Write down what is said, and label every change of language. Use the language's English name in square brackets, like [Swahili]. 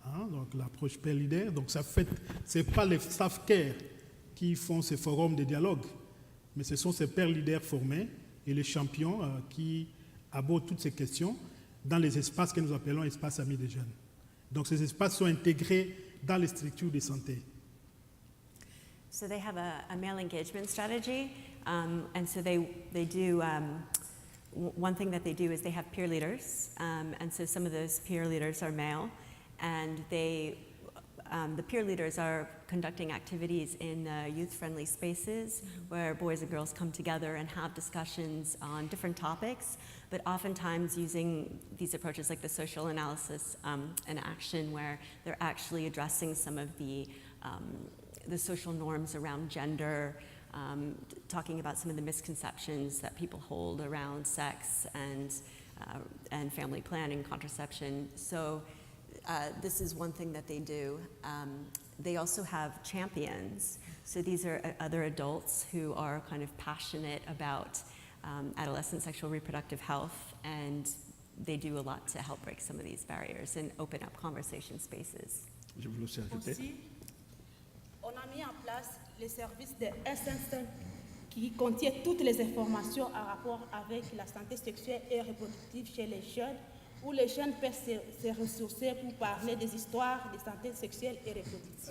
[French] Donc l'approche père leader. Donc c'est pas les staff care qui font ces forums de dialogue, mais ce sont ces pères leaders formés et les champions qui abordent toutes ces questions dans les espaces que nous appelons espaces amis des jeunes. Donc ces espaces sont intégrés dans les structures de santé. [English] So they have a male engagement strategy, and so they do, one thing that they do is they have peer leaders, and so some of those peer leaders are male, and the peer leaders are conducting activities in youth-friendly spaces where boys and girls come together and have discussions on different topics, but oftentimes using these approaches like the social analysis and action, where they're actually addressing some of the social norms around gender, talking about some of the misconceptions that people hold around sex and family planning, contraception. So this is one thing that they do. They also have champions. So these are other adults who are kind of passionate about adolescent sexual reproductive health, and they do a lot to help break some of these barriers and open up conversation spaces. [French] Je voulais aussi ajouter. Aussi, on a mis en place le service de S5 qui contient toutes les informations en rapport avec la santé sexuelle et reproductive chez les jeunes, où les jeunes peuvent se ressourcer pour parler des histoires de santé sexuelle et reproductive.